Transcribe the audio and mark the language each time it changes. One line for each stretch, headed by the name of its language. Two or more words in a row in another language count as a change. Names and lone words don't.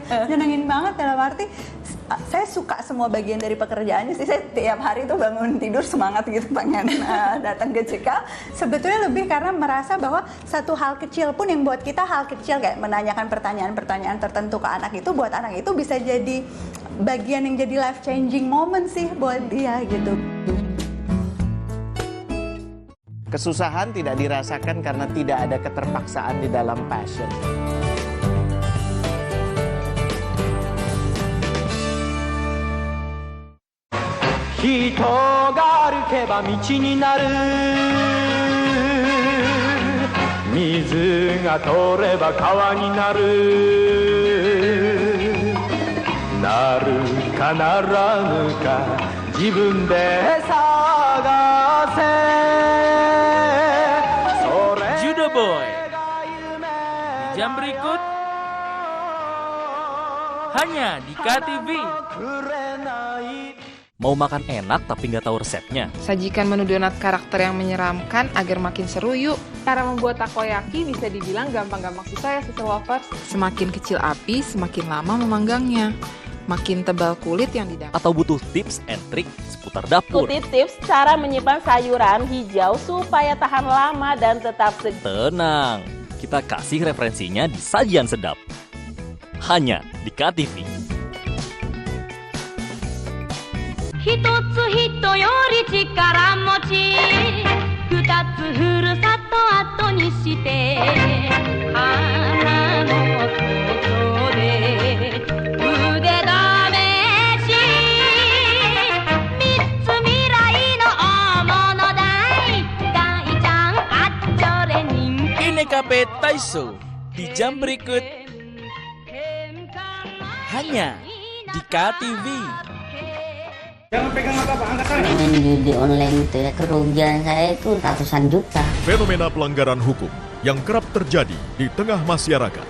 Indonesian: Nyenengin banget dalam arti saya suka semua bagian dari pekerjaannya sih. Saya tiap hari tuh bangun tidur semangat gitu pengen datang ke Cikal. Sebetulnya lebih karena merasa bahwa satu hal kecil pun yang buat kita hal kecil kayak menanyakan pertanyaan-pertanyaan tertentu ke anak itu, buat anak itu bisa jadi bagian yang jadi
English: life changing moment
Indonesian: sih buat dia gitu. Kesusahan tidak dirasakan karena tidak ada keterpaksaan di dalam passion.
Japanese: 人が歩けば道になる水が通れば川になるなるかならぬか自分で探せ
Indonesian: Judo Boy di jam berikut hanya di KTV. Mau makan enak tapi nggak tahu resepnya? Sajikan menu donat karakter yang menyeramkan agar makin seru yuk. Cara membuat takoyaki bisa dibilang gampang-gampang susah ya Sister Lovers. Semakin kecil api, semakin lama memanggangnya. Makin tebal kulit yang didapat. Atau butuh
English: tips and
Indonesian: trik seputar dapur? Ikuti tips cara menyimpan sayuran hijau supaya tahan lama dan tetap segar. Tenang, kita kasih referensinya di Sajian Sedap. Hanya di KTV.
Japanese: 一つ人より力持ち二つふるさと後にして花の外で腕試し三つ未来の大物大大ちゃんあっちょれ人気
Indonesian: Ini KP Taiso di jam berikut hanya di KTV. Jangan pegang apa-apa, angkat tangan. Main judi online itu ya, kerugian saya itu ratusan juta. Fenomena pelanggaran hukum yang kerap terjadi di tengah masyarakat.